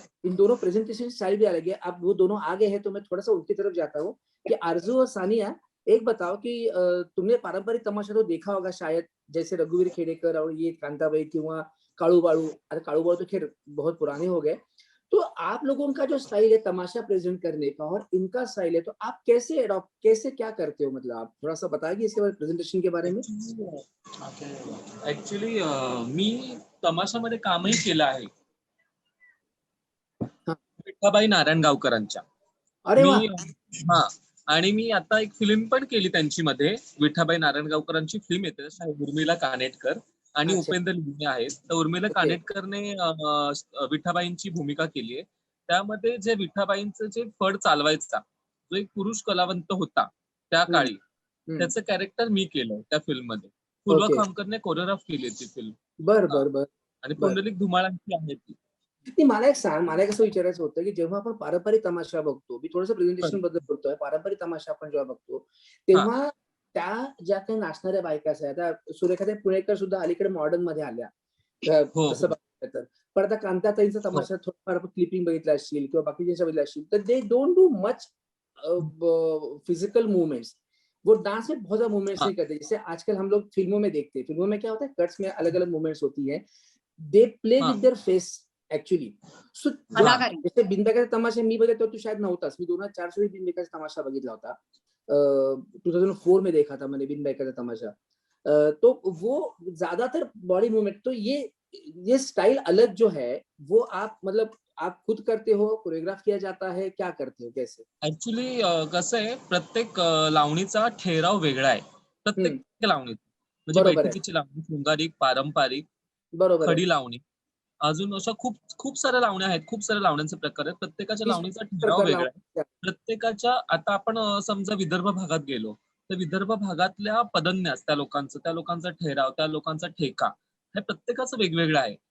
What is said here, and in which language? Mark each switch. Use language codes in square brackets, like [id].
[hi] इन दोनों presentation style भी अलग है। अब वो दोनों आगे हैं तो मैं थोड़ा सा उनकी तरफ जाता हूँ कि आरजू और सानिया, एक बताओ कि तुमने पारंपरिक तमाशा तो देखा होगा शायद, जैसे रघुवीर खेड़ेकर और ये कांताबाई किंवा काळूबाळू, अरे काळूबाळू तो खैर बहुत पुराने हो गए। तो आप लोगों का जो स्टाइल है तमाशा प्रेजेंट करने का और इनका स्टाइल है, तो आप कैसे अडॉप्ट, कैसे क्या करते हो, मतलब आप थोड़ा सा बताइए इसके बारे में, प्रेजेंटेशन के बारे में। [mr] ऍक्च्युली मी तमाशामध्ये कामही केलं आहे विठाबाई नारायणगावकरांच्या। अरे वा. हा, आणि मी आता एक फिल्म पण केली त्यांची मध्ये, विठाबाई नारायणगावकरांची फिल्म येते, उर्मिला कानेटकर आणि उपेंद्र लिमणे आहेत। तर उर्मिला कानेटकरने विठाबाईंची भूमिका केली आहे। त्यामध्ये जे विठाबाईंचं जे फड चालवायचा जो एक पुरुष कलावंत होता त्या काळी, त्याचं कॅरेक्टर मी केलं त्या फिल्म मध्ये। पूर्वा खामकरने कोरिओग्राफ केली ती फिल्म। बर आणि पुंडलिक धुमाळांची आहे ती। मला एक सांग, मला कसं विचारायचं होतं की जेव्हा आपण पारंपरिक तमाशा बघतो, मी थोडंसं प्रेझेंटेशन बद्दल बोलतोय, पारंपरिक तमाशा आपण जेव्हा बघतो तेव्हा त्या ज्या काही नाचणाऱ्या बायका आहेत, आता सुरेखाताई पुणेकर सुद्धा अलीकडे मॉडर्न मध्ये आल्या तसं बघायचं तर, पण आता कांताताईंचा तमाशा थोडंफार क्लिपिंग बघितलं असतील किंवा बाकीच्या बघितलं असतील, तर [en] they don't do much physical movements, [hi] वो डांस में बहुत ज्यादा मूवमेंट्स नहीं करते, जैसे आजकल हम लोग फिल्मों में देखते हैं। फिल्मों में क्या होता है, कट्स में अलग अलग मूवमेंट्स होती है, [en] They play with their face actually. [mr] So जैसे बिनबाकाचा तमाशा मी बघितला, तू शायद नव्हतास, मी 2004 साली बिनबाकाचा तमाशा बघितला होता, [hi] 2004 में देखा था मैंने [mr] बिनबाकाचा तमाशा। [hi] तो वो ज्यादातर बॉडी मूवमेंट, तो ये स्टाइल अलग जो है वो आप मतलब आप खुद करते हो, कोरियोग्राफ किया जाता है, क्या करते हो, कैसे? [mr] ऍक्च्युली कसं आहे, प्रत्येक लावणीचा ठेराव वेगळा आहे, प्रत्येक लावणीत, म्हणजे बैठकीची लावणी, शृंगारिक, पारंपरिक, खडी लावणी, अजून अशा खूप खूप साऱ्या लावण्या आहेत, खूप साऱ्या लावण्यांचे प्रकार आहेत, प्रत्येकाच्या लावणीचा ठराव वेगळा आहे। प्रत्येकाच्या, आता आपण समजा विदर्भ भागात गेलो तर विदर्भ भागातल्या पदन्यास, त्या लोकांचा ठेराव, त्या लोकांचा ठेका, हे प्रत्येकाचं वेगवेगळं आहे।